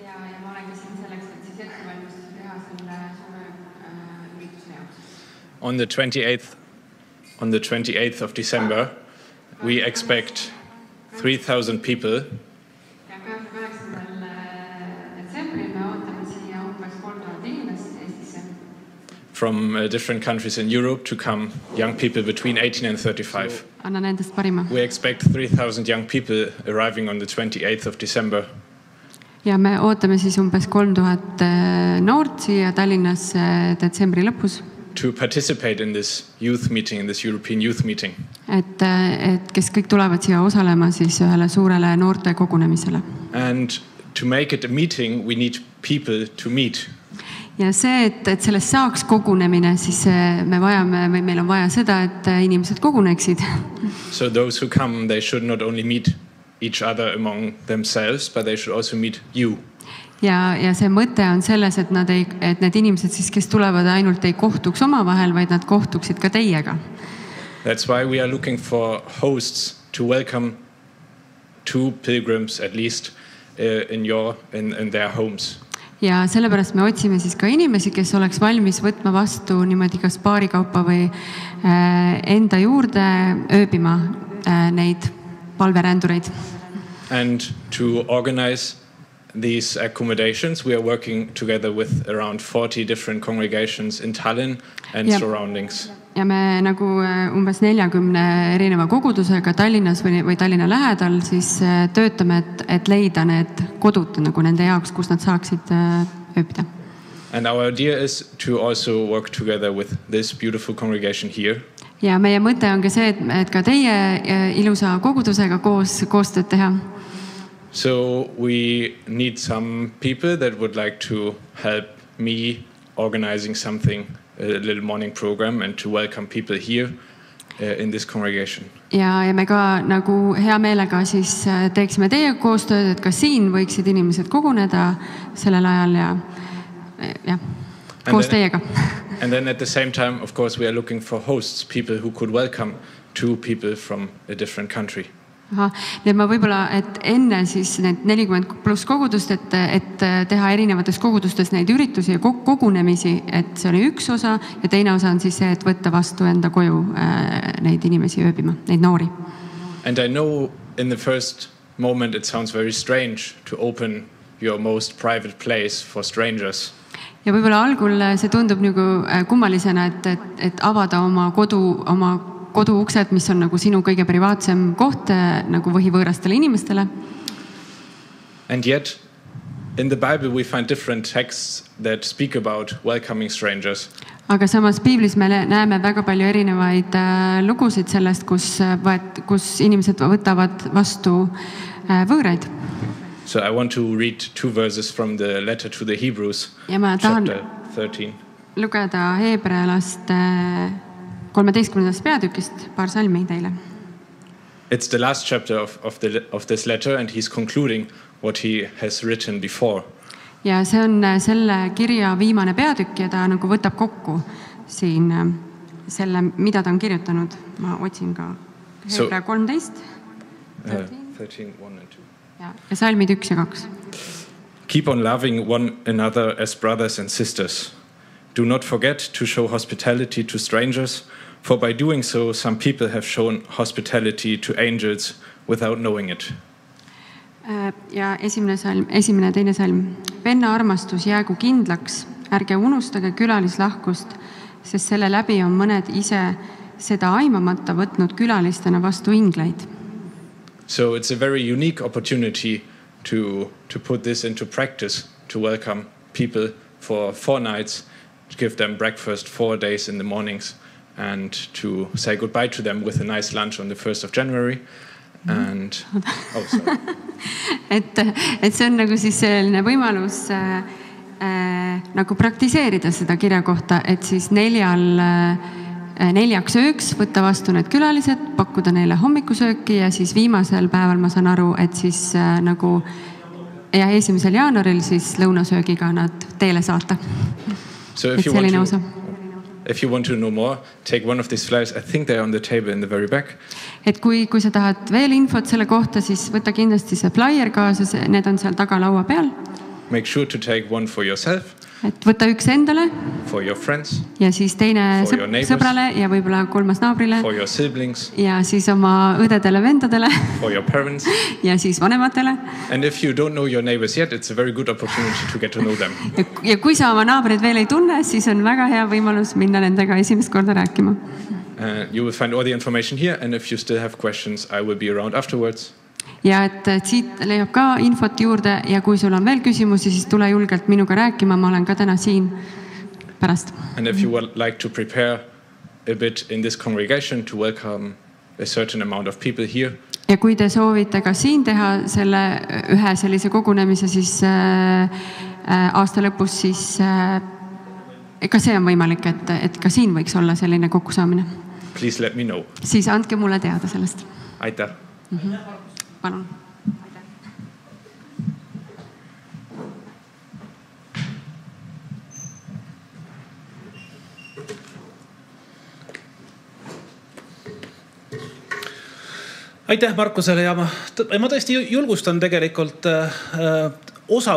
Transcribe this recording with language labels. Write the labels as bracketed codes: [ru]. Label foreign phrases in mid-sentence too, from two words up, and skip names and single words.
[en] On the 28th of December, we expect 3,000 people from different countries in Europe to come, young people between 18 and 35. [et] Annan endast parima. [en] We expect 3,000 young people arriving on the 28th of December. [et] Ja me ootame siis umbes 3000 noort siia Tallinnasse detsembri lõpus. [en] To participate in this youth meeting, in this European youth meeting. [et] Et kes kõik tulevad siia osalema siis ühele suurele noorte kogunemisele. [en] And to make it a meeting, we need people to meet. [et] Ja see, et sellest saaks kogunemine, siis meil on vaja seda, et inimesed koguneksid. [en] So those who come, they should not only meet each other among themselves, but they should also meet you. [et] Ja see mõte on selles, et need inimesed siis, kes tulevad, ainult ei kohtuks omavahel, vaid nad kohtuksid ka teiega. [en] That's why we are looking for hosts to welcome 2 pilgrims at least in their homes. [et] Ja sellepärast me otsime siis ka inimesi, kes oleks valmis võtma vastu niimoodi kas paari kaupa või enda juurde ööbima neid palverändureid. [en] And to organize these accommodations, we are working together with around 40 different congregations in Tallinn and surroundings. [et] Ja me nagu umbes 40 erineva kogudusega Tallinnas või Tallinna lähedal siis töötame, et leida need kodud nagu nende jaoks, kus nad saaksid ööbida. [en] And our idea is to also work together with this beautiful congregation here. [et] Ja meie mõte on ka see, et ka teie ilusa kogudusega koostööd teha. [en] So we need some people that would like to help me organizing something, a little morning program, and to welcome people here in this congregation. [et] Ja me ka nagu hea meelega siis teeksime teie koostööd, et ka siin võiksid inimesed koguneda sellel ajal ja koos teiega. [en] And then at the same time, of course, we are looking for hosts, people who could welcome 2 people from a different country. [et] Nii ma võib-olla, et enne siis need 40+ kogudust, et teha erinevates kogudustes neid üritusi ja kogunemisi, et see oli üks osa ja teine osa on siis see, et võtta vastu enda koju neid inimesi ööbima, neid noori. [en] And I know in the first moment it sounds very strange to open your most private place for strangers. [et] Ja võib-olla algul see tundub nagu kummalisena, et avada oma kodu uksed, mis on nagu sinu kõige privaatsem koht nagu võhivõõrastele inimestele. [en] And yet, in the Bible we find different texts that speak about welcoming strangers. [et] Aga samas Piiblis me näeme väga palju erinevaid lugusid sellest, kus inimesed võtavad vastu võõraid. [en] So I want to read 2 verses from the letter to the Hebrews, chapter 13. [et] Lugeda Heebrealaste 13. peatükist paar salmi teile. [en] It's the last chapter of this letter and he's concluding what he has written before. [et] Ja see on selle kirja viimane peatükk ja ta nagu võtab kokku siin selle, mida ta on kirjutanud. Ma otsin ka Heebrea 13. [en] 13, 1 and 2. [et] Ja salmid 1 ja 2. [en] Keep on loving one another as brothers and sisters. Do not forget to show hospitality to strangers, for by doing so, some people have shown hospitality to angels without knowing it. [et] Ja esimene ja teine salm. Venna armastus jäägu kindlaks, ärge unustage külalislahkust, sest selle läbi on mõned ise seda aimamata võtnud külalistena vastu ingleid. [en] So it's a very unique opportunity to put this into practice, to welcome people for 4 nights, to give them breakfast 4 days in the mornings, and to say goodbye to them with a nice lunch on the 1st of January. And sorry. [et] et see on nagu siis selline võimalus nagu praktiseerida seda kirja kohta, et siis 4 4 ööks võtta vastu need külalised, pakkuda neile hommikusööki ja siis viimasel päeval ma saan aru, et siis nagu ja 1. jaanuaril siis lõunasöögiga nad teele saata. [en] So if you want to know more, take one of these flyers. I think they're on the table in the very back. [et] Et kui sa tahad veel infot selle kohta, siis võta kindlasti see flyer kaasa, need on seal taga laua peal. [en] Make sure to take one for yourself. [et] Et võta üks endale. [en] For your friends. [et] Ja siis teine sõbrale ja võib-olla 3. naabrile. [en] For your siblings. [et] Ja siis oma õdedele, vendadele. [en] For your parents. [et] Ja siis vanematele. [en] And if you don't know your neighbors yet, it's a very good opportunity to get to know them. [et] Ja kui sa oma naabreid veel ei tunne, siis on väga hea võimalus minna nendega esimest korda rääkima. [en] You will find all the information here and if you still have questions, I will be around afterwards. [et] Ja et siit leiab ka infot juurde ja kui sul on veel küsimusi, siis tule julgelt minuga rääkima, ma olen ka täna siin pärast. [en] And if you would like to prepare a bit in this congregation to welcome a certain amount of people here. [et] Ja kui te soovite ka siin teha selle ühe sellise kogunemise siis aasta lõpus, siis ka see on võimalik, et ka siin võiks olla selline kokkusaamine. [en] Please let me know. [et] Siis andke mulle teada sellest. Aitäh. Palun. Aitäh Markusele ja ma tõesti julgustan tegelikult osa